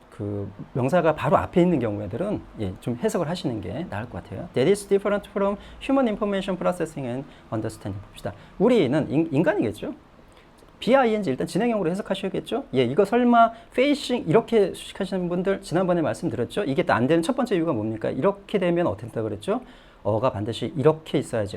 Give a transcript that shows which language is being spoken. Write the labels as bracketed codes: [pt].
[ko] 그 명사가 바로 앞에 있는 경우에들은 예, 좀 해석을 하시는 게 나을 것 같아요. [en] That is different from human information processing and understanding. [ko] 봅시다. 우리는 인간이겠죠. BING 일단 진행형으로 해석하셔야겠죠. 예, 이거 설마 facing 이렇게 수식하시는 분들 지난번에 말씀드렸죠. 이게 또 안 되는 첫 번째 이유가 뭡니까? 이렇게 되면 어떻게 된다 그랬죠? 어가 반드시 이렇게 있어야지.